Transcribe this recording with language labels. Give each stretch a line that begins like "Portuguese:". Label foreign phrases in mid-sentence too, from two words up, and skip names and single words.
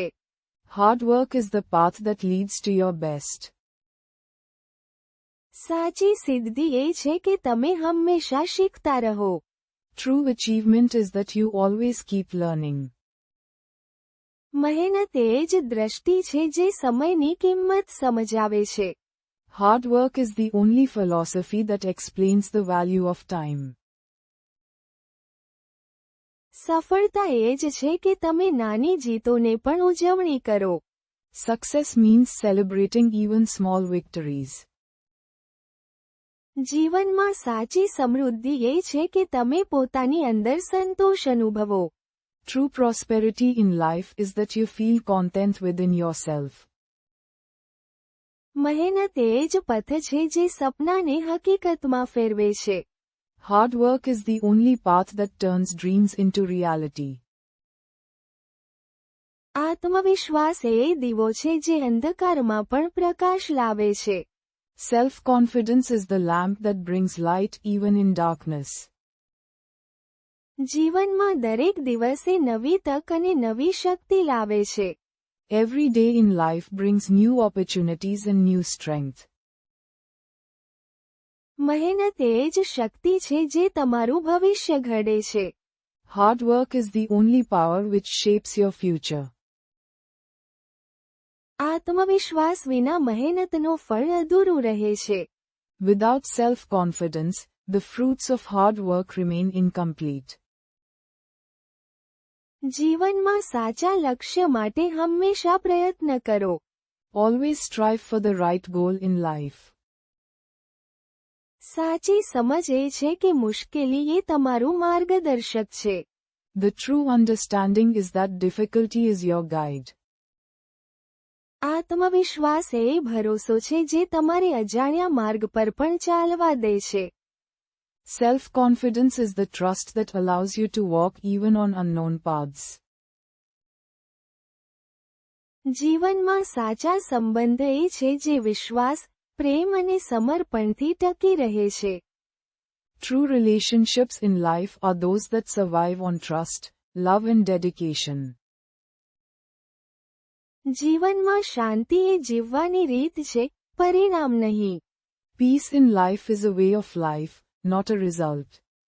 English: Hard work is the path that leads to your best.
Gujarati: સાચી સિદ્ધિ એ છે કે તમે હંમેશા શીખતા રહો.
English: True achievement is that you always keep learning.
Gujarati: મહેનત એ જ દ્રષ્ટિ છે જે સમયની કિંમત સમજાવે છે.
English: Hard work is the only philosophy that explains the value of time.
Gujarati: સફળતા એ જ છે કે તમે નાની જીતોને પણ ઉજવણી કરો.
English: Success means celebrating even small victories.
Gujarati: જીવનમાં સાચી સમૃદ્ધિ એ છે કે તમે પોતાની અંદર સંતોષ અનુભવો.
English: True prosperity in life is that you feel content within yourself.
Gujarati: મહેનત એ જ પથ છે જે સપનાને હકીકતમાં ફેરવે છે.
English: Hard work is the only path that turns dreams into reality.
Gujarati: આત્મવિશ્વાસ એ દીવો છે જે અંધકારમાં પણ પ્રકાશ લાવે છે.
English: Self-confidence is the lamp that brings light even in darkness.
Gujarati: જીવનમાં દરેક દિવસે નવી તક અને નવી શક્તિ લાવે છે.
English: Every day in life brings new opportunities and new strength.
Gujarati: મહેનત એ જ શક્તિ છે જે તમારું ભવિષ્ય ઘડે છે.
English: Hard work is the only power which shapes your future.
Gujarati: આત્મવિશ્વાસ વિના મહેનતનો ફળ અધૂરું રહે છે.
English: Without self-confidence, the fruits of hard work remain incomplete.
Gujarati: જીવનમાં સાચા લક્ષ્ય માટે હંમેશા પ્રયત્ન કરો.
English: Always strive for the right goal in life.
Gujarati: સાચી સમજ એ છે કે મુશ્કેલી એ તમારું માર્ગદર્શક છે.
English: The true understanding is that difficulty is your guide.
Gujarati: આત્મવિશ્વાસ એ ભરોસો છે જે તમારે અજાણ્યા માર્ગ પર પણ ચાલવા દે છે.
English: Self-confidence is the trust that allows you to walk even on unknown paths.
Gujarati: જીવનમાં સાચા સંબંધ એ છે જે વિશ્વાસ, પ્રેમ અને સમર્પણથી ટકી રહે છે.
English: True relationships in life are those that survive on trust, love and dedication.
Gujarati: જીવનમાં શાંતિ એ જીવવાની રીત છે, પરિણામ નહીં.
English: Peace in life is a way of life, not a result.